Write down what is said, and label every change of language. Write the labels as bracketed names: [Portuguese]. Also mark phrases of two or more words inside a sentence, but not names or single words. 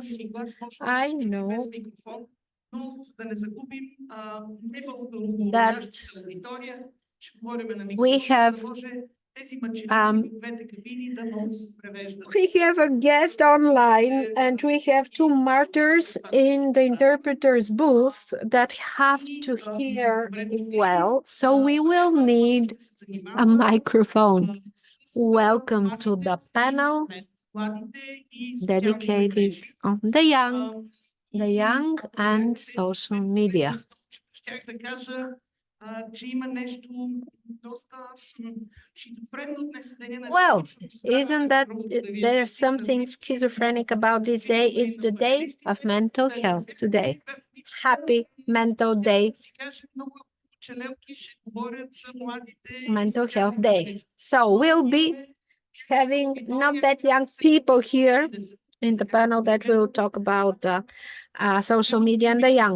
[English] I know that we have a guest online, and we have two martyrs in the interpreter's booth that have to hear well, so we will need a microphone. Welcome to the panel dedicated on the young and social media. [Bulgarian] Щях да кажа, че има нещо доста шизофренно днес деня на [English] Well, isn't that there's something schizophrenic about this day? It's the day of mental health today. Happy Mental Day. Mental Health Day. So we'll be having not that young people here in the panel that will talk about social media and the young.